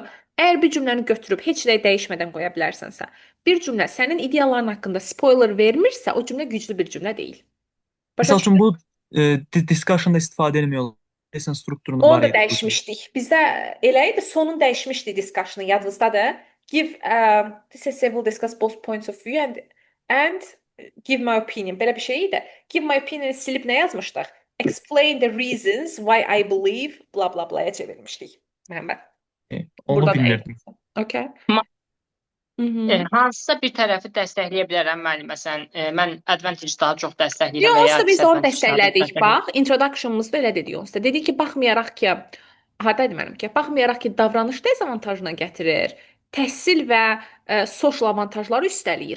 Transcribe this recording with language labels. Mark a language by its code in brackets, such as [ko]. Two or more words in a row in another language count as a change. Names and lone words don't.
[az] Əgər bir cümləni götürüb heç nə dəyişmədən qoya bilərsənsə, bir cümlə sənin idealların haqqında spoiler vermirsə, o cümlə güclü bir cümlə deyil. Məsəl üçün bu discussion-da istifadə edilmiyor. Lesson strukturunu Onu var da idi. dəyişmişdik. Bizdə elə idi, sonun dəyişmişdik discussion-ı yadınızdadır. [en] This is several discuss both points of view and give my opinion. [az] Belə bir şey idi. [en] Give my opinion [az] silib nə yazmışdıq? [en] Explain the reasons why I believe bla bla bla'ya çevirmişdik. [az] Məhəmməd. Onu Burada da bilmirdim. Okay. Hansısa bir tərəfi dəstəkləyə bilərəm müəllim. Məsələn, mən advantage daha çox dəstəkləyirəm Yox, və ya onsuz da biz onu disadvantage daha çox dəstəklədik. Bax, introduction-muzda elə dedik onsuz da. Dedik ki, baxmayaraq ki, hardaydı mənim ki, baxmayaraq ki, davranış dezavantajına gətirir, təhsil və social avantajları üstələyir.